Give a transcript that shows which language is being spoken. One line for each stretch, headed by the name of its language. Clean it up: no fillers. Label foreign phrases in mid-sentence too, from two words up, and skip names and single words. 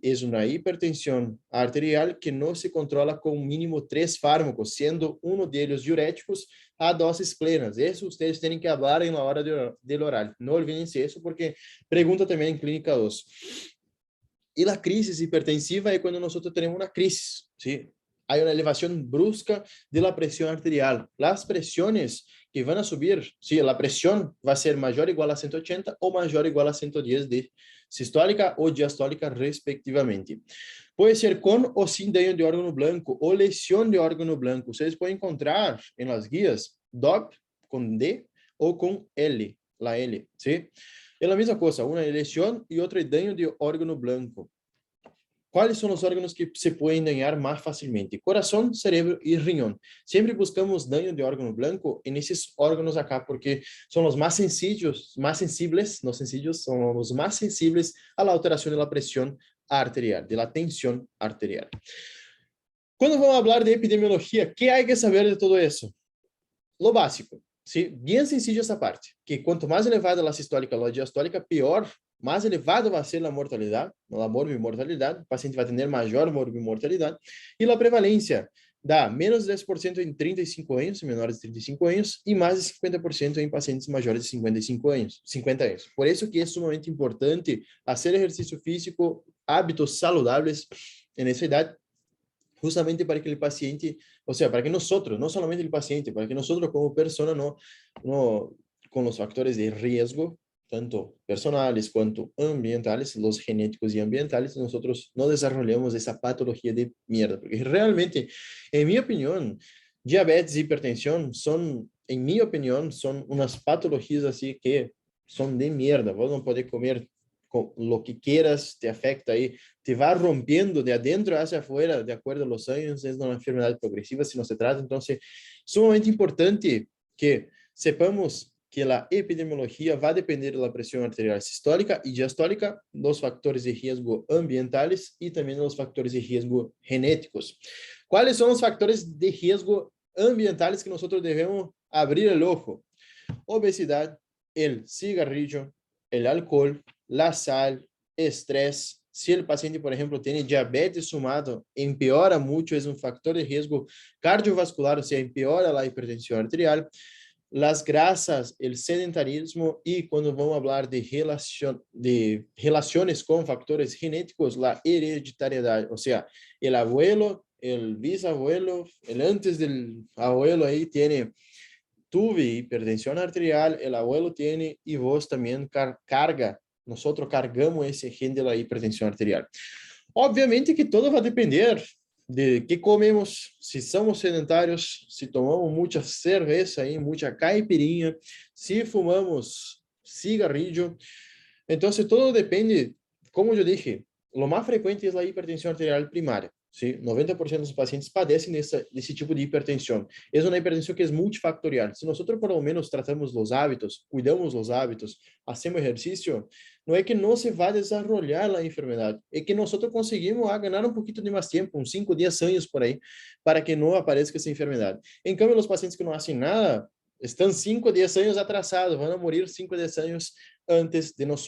Portuguese: É uma hipertensão arterial que não se controla com mínimo 3 fármacos, sendo um deles diuréticos a doses plenas. Isso vocês têm que falar na hora do oral. Não olvidem isso, porque pergunta também em clínica 2. E a crise hipertensiva é quando nós temos uma crise,
Spanish: ¿sí? Hay una elevación brusca de la presión arterial. Las presiones que van a subir, sí, la presión va a ser mayor o igual a 180 o mayor o igual a 110 de sistólica o diastólica respectivamente. Puede ser con o sin daño de órgano blanco o lesión de órgano blanco. Ustedes pueden encontrar en las guías DOP con D o con L, la L, ¿sí? Es la misma cosa, una lesión y otra daño de órgano blanco.
Portuguese: Quais são os órgãos que se podem dañar mais facilmente? Coração, cérebro e riñón. Sempre buscamos daño de órgão branco nesses órgãos acá, porque são os mais sensíveis, são os mais sensíveis à alteração da pressão arterial, da tensão arterial. Quando vamos falar de epidemiologia, o que há que saber de tudo isso?
Spanish: Lo básico, ¿sí? Bien sencillo
Portuguese: essa parte, que quanto mais elevada a sistólica ou a diastólica, pior, mais elevado vai ser a mortalidade, a morbimortalidade, o paciente vai ter maior morbimortalidade, e a prevalência dá menos de 10% em 35 anos, menores de 35 anos, e mais de 50% em pacientes maiores de 55 anos, 50 anos. Por isso que é sumamente importante fazer exercício físico, hábitos saludables nessa idade, justamente para que o paciente, ou seja, para que nós, não somente o paciente, para que nós como persona, no, com os fatores de risco,
Spanish: tanto personales quanto ambientales, los genéticos y ambientales, nosotros no desarrollamos esa patología de mierda, porque realmente, en mi opinión, diabetes y hipertensión son, en mi opinión, son unas patologías así que son de mierda. Vos no podés comer lo que quieras, te afecta ahí, te va rompiendo de adentro hacia afuera, de acuerdo a los años, es una enfermedad progresiva si no se trata. Entonces, sumamente importante que sepamos que
Portuguese: a epidemiologia vai depender da pressão arterial sistólica e diastólica, dos fatores de risco ambientais e também dos fatores de risco genéticos. Quais são os fatores de risco ambientais que nós devemos abrir o ojo? Obesidade, o cigarrillo, o álcool, a sal, estresse. Se o paciente, por exemplo, tem diabetes sumado, empeora muito, é um fator de risco cardiovascular, ou seja, empeora a hipertensão arterial.
Spanish: Las grasas, el sedentarismo y cuando vamos a hablar de relaciones con factores genéticos, la hereditariedad, o sea, el abuelo, el bisabuelo, el antes del abuelo ahí tuve hipertensión arterial, el abuelo tiene y vos también carga, nosotros cargamos ese gen de la hipertensión arterial.
Portuguese: Obviamente que todo vai depender de que comemos, se somos sedentários, se tomamos muita cerveja, muita caipirinha, se fumamos cigarrillo. Então, todo depende, como eu dije, o mais frequente é a hipertensão arterial primária.
Spanish: ¿sí?
Portuguese: 90% dos pacientes padecem desse tipo de hipertensão. É uma hipertensão que é multifactorial. Se nós,
Spanish: por lo menos,
Portuguese: tratamos os hábitos, cuidamos dos hábitos, hacemos exercício, não é que não se vai desenvolver a enfermidade, é que nós conseguimos ganhar um pouquinho de mais tempo, uns 5, 10 anos por aí, para que não apareça essa enfermidade. Em cambio, os pacientes que não fazem nada, estão 5, 10 anos atrasados, vão morrer 5, 10 anos antes de nós.